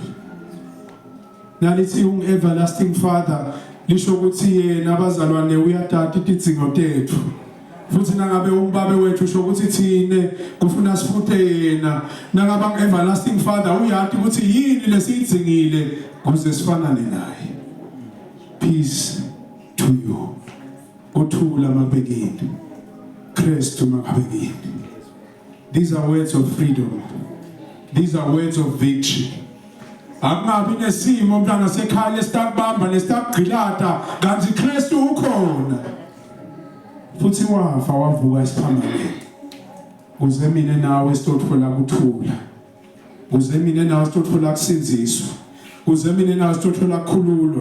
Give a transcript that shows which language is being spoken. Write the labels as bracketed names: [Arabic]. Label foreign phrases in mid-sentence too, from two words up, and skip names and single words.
[Swati] Nalithi [English] Everlasting Father [Swati] lisho ukuthi yena abazalwane uyatata idzingo tethu futhi nangabe umbabe wethu usho ukuthi thine kufuna sifuthe yena nangabe [English] Everlasting Father [Swati] uyati ukuthi yini lesidzingile kuze sifanane naye. [English] Peace to you. [Swati] Uthula mabekini. Kristu mabekini. [English] These are words of freedom. These are words of victory. [Swati] Akungabi nesimo mntana sekhaya lestakubamba lestakugqilata kanti Kristu ukhona. Futhi wafa wavuka isiphambili. Kuze mina nawe sitothola ukuthula. Kuze mina nawe sitothola kusinziswa. Kuze mina nawe sitothola ukukhululwa.